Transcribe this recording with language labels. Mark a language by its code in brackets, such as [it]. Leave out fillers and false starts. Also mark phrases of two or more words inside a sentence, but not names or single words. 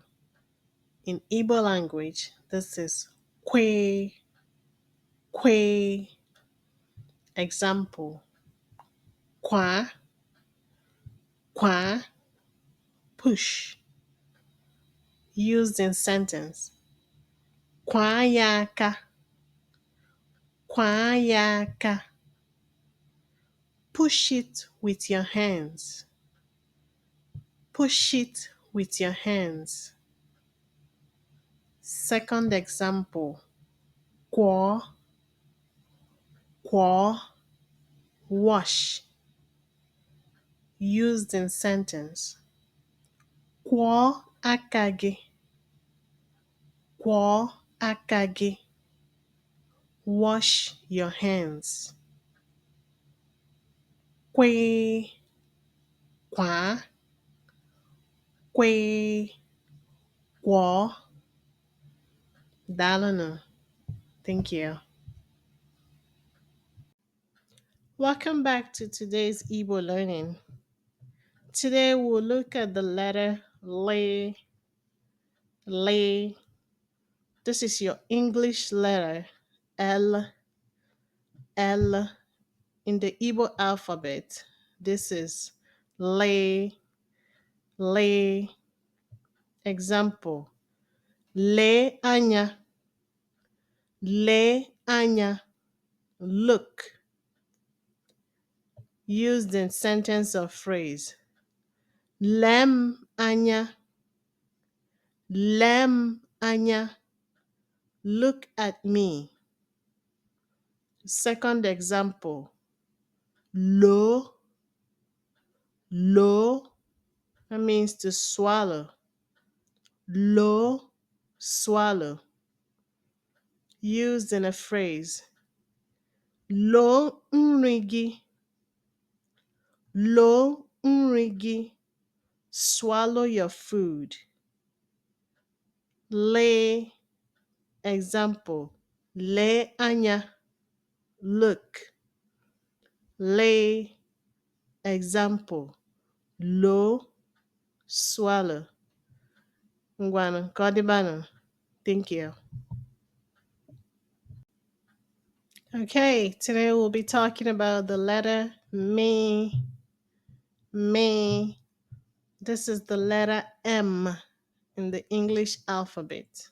[en] In Igbo language, this is Kwe. Kwe. Example, Kwa. [ig] Kwa. Push. [en] Used in sentence. [ig] Kwa ya aka. Kwa ya aka. [en] Push it with your hands. Push it with your hands. Second example. Kwa, kwa, wash. Used in sentence. [ig] Kwọọ aka gị. Kwọọ aka gị. [en] Wash your hands. [ig] Kwee, kwaa, kwee, kwọọ. Daalụnụ. [en] Thank you. Welcome back to today's Igbo learning. Today we'll look at the letter le. Le. This is your English letter L. L. In the Igbo alphabet, this is le. Le. Example. [ig] Lee anya. Lee anya. [en] Look. Used in sentence or phrase. [ig] Lem anya. Lem anya. [en] Look at me. Second example. [ig] Lo. Lo. [en] That means to swallow. Lo. Swallow. Used in a phrase. [ig] Lo nri gị. Lo nri gị. [en] Swallow your food. Lee. [ig] Example. Lee anya. [en] Look. Lee. Example. Lo. Swallow. [ig] Ngwanụ, ka ọ dịbanụ. [en] Thank you. Okay, today we'll be talking about the letter me. Me. This is the letter M in the English alphabet.